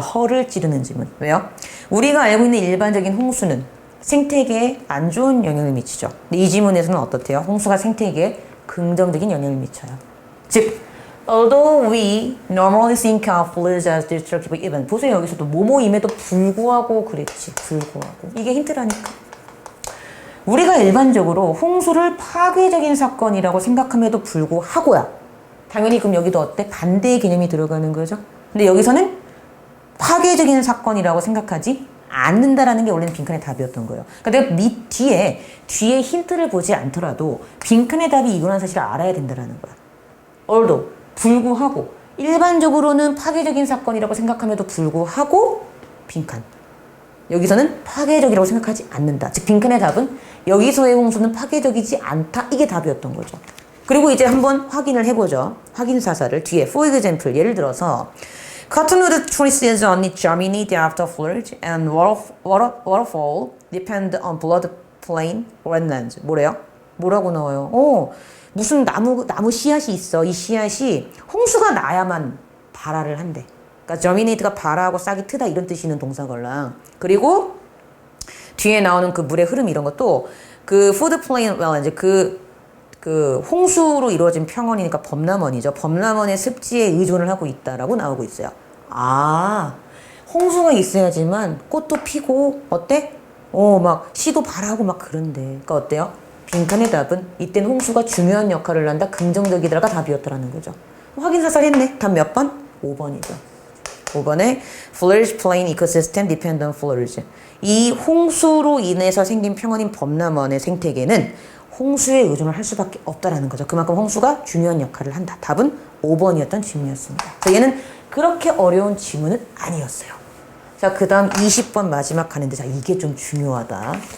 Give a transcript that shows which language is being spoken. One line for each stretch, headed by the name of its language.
Korean: 허를 찌르는 지문. 왜요? 우리가 알고 있는 일반적인 홍수는 생태계에 안 좋은 영향을 미치죠. 근데 이 지문에서는 어떻대요? 홍수가 생태계에 긍정적인 영향을 미쳐요.
English: 즉, although we normally think of floods as destructive event.
Korean: 보세요. 여기서도 뭐뭐임에도 불구하고 그랬지. 불구하고. 이게 힌트라니까. 우리가 일반적으로 홍수를 파괴적인 사건이라고 생각함에도 불구하고야. 당연히 그럼 여기도 어때? 반대의 개념이 들어가는 거죠. 근데 여기서는 파괴적인 사건이라고 생각하지 않는다라는 게 원래는 빈칸의 답이었던 거예요. 그러니까 내가 뒤에 힌트를 보지 않더라도 빈칸의 답이 이거라는 사실을 알아야 된다라는 거야. although, 불구하고, 일반적으로는 파괴적인 사건이라고 생각함에도 불구하고 빈칸. 여기서는 파괴적이라고 생각하지 않는다. 즉 빈칸의 답은 여기서의 홍수는 파괴적이지 않다. 이게 답이었던 거죠. 그리고 이제 한번 확인을 해보죠. 확인 사사를 뒤에
English: for example
Korean: 예를 들어서
English: Cottonwood trees only germinate after flood and waterfall depend on floodplain wetlands.
Korean: 뭐래요? 뭐라고 나와요? 무슨 나무 씨앗이 있어. 이 씨앗이 홍수가 나야만 발화를 한대. 그러니까 germinate가 발화하고 싹이 트다 이런 뜻이 있는 동사걸랑. 그리고 뒤에 나오는 그 물의 흐름 이런 것도 그 floodplain wetlands 그 홍수로 이루어진 평원이니까 범람원이죠. 범람원의 습지에 의존을 하고 있다라고 나오고 있어요. 아, 홍수가 있어야지만 꽃도 피고 어때? 막 씨도 발하고 막 그런데. 그러니까 어때요? 빈칸의 답은 이때는 홍수가 중요한 역할을 한다. 긍정적이다가 답이었다라는 거죠. 확인사살 했네. 답 몇 번? 5번이죠. 5번에
English: floodplain ecosystem depend on floods.
Korean: 이 홍수로 인해서 생긴 평원인 범람원의 생태계는 홍수에 의존을 할 수밖에 없다라는 거죠. 그만큼 홍수가 중요한 역할을 한다. 답은 5번이었던 지문이었습니다. 그래서 얘는 그렇게 어려운 지문은 아니었어요. 자, 그 다음 20번 마지막 가는데, 자, 이게 좀 중요하다.